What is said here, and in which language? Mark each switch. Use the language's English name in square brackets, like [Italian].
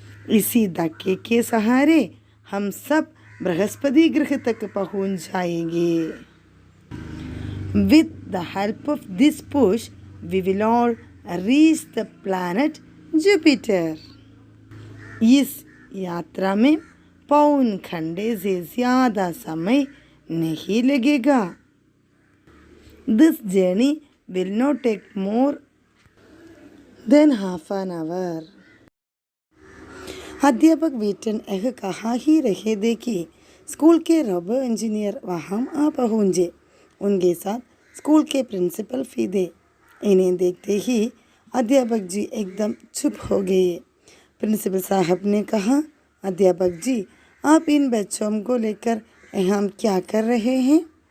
[Hindi] इसी धक्के के सहारे हम सब बृहस्पति ग्रह तक पहुंच जाएंगे। [English] With the help of this push, we will all reach the planet Jupiter. [Hindi] इस यात्रा में पौन घंटे से ज़्यादा समय नहीं लगेगा। [English] This journey will not take more than half an hour. [Hindi] अध्यापक वीटन यह कहा ही रहे थे कि स्कूल के रोबो इंजीनियर वहाँ आ पहुँचे। उनके साथ स्कूल के प्रिंसिपल फीदे। इन्हें देखते ही अध्यापक जी एकदम चुप हो गए। प्रिंसिपल साहब ने कहा, अध्यापक जी, आप इन बच्चों को लेकर यहाँ क्या कर रहे हैं?